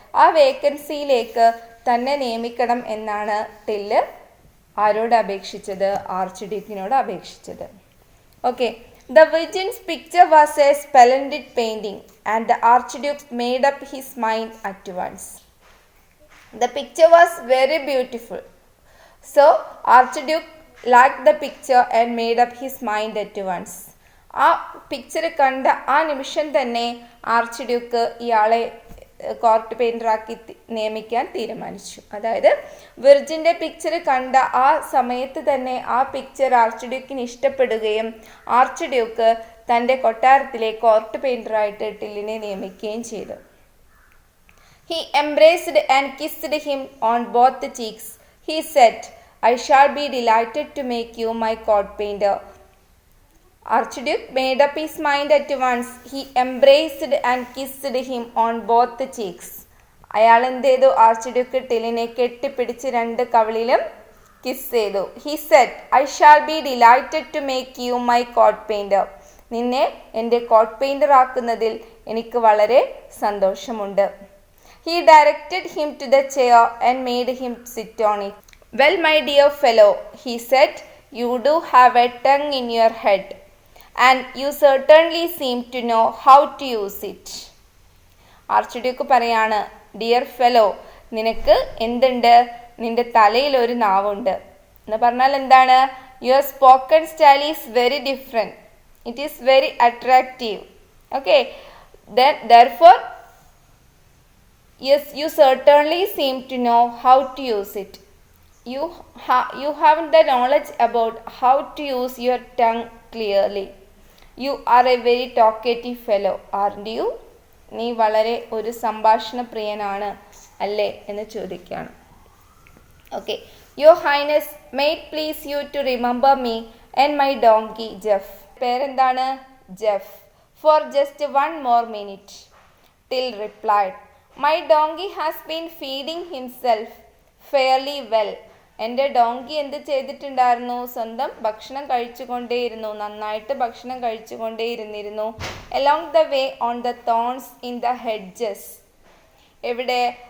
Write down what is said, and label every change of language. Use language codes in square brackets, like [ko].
[ml] ആ വേക്കൻസിയിലേക്ക് തന്നെ നിയമിക്കണം എന്നാണ് ടില്ല് ആരോട് അപേക്ഷിച്ചത്? Arch ഡ്യൂക്കിനോട് അപേക്ഷിച്ചത്. [en] Okay, the virgin's picture was a splendid painting and the archduke made up his mind at once. The picture was very beautiful. So Archduke liked the picture and made up his mind at once. [ml] ആ picture കണ്ട ആ നിമിഷം തന്നെ arch Duke ഇയാളെ court പെയിൻറ്ററാക്കി നിയമിക്കാൻ തീരുമാനിച്ചു. അതായത് വിർജിൻ്റെ picture കണ്ട ആ സമയത്ത് തന്നെ ആ പിക്ചർ ആർച്ച് ഡ്യൂക്കിന് ഇഷ്ടപ്പെടുകയും ആർച്ച് ഡ്യൂക്ക് തൻ്റെ കൊട്ടാരത്തിലെ കോർട്ട് പെയിൻറ്ററായിട്ട് ടില്ലിനെ നിയമിക്കുകയും ചെയ്തു. [en] He embraced and kissed him on both the cheeks. He said, I shall be delighted to make you my court painter. Archduke made up his mind at once. He embraced and kissed him on both the cheeks. [ml] അയാൾ എന്ത് ചെയ്തു? Arch Duke ടില്ലിനെ കെട്ടിപ്പിടിച്ച് രണ്ട് കവിളിലും kiss ചെയ്തു. [en] He said, I shall be delighted to make you my court painter. [ml] നിന്നെ എൻ്റെ coat painter ആക്കുന്നതിൽ എനിക്ക് വളരെ സന്തോഷമുണ്ട്. [en] He directed him to the chair and made him sit on it. Well, my dear fellow, he said, you do have a tongue in your head, and you certainly seem to know how to use it. [ml] Archduke പറയാണ്, [en] dear fellow, [ml] നിനക്ക് എന്തുണ്ട്? നിന്റെ തലയിൽ ഒരു നാവുണ്ട് എന്ന് പറഞ്ഞാൽ എന്താണ്? [en] Your spoken style is very different. It is very attractive. Okay, therefore yes, you certainly seem to know how to use it. You have the knowledge about how to use your tongue clearly. You are a very talkative fellow, aren't you? [ml] നീ വളരെ ഒരു സംഭാഷണ പ്രിയനാണ് അല്ലേ എന്ന് ചോദിക്കുകയാണ്. [en] Okay, your highness may it please you to remember me and my donkey Jeff. [ml] പേരെന്താണ്? [en] Jeff. For just one more minute. Till replied, My donkey has been feeding himself fairly well. [ml] എൻ്റെ donkey എന്ത് ചെയ്തിട്ടുണ്ടായിരുന്നു? സ്വന്തം ഭക്ഷണം കഴിച്ചുകൊണ്ടേയിരുന്നു, നന്നായിട്ട് ഭക്ഷണം കഴിച്ചുകൊണ്ടേയിരുന്നിരുന്നു. [en] Along the way on the thorns in the hedges. [ml] എവിടെ?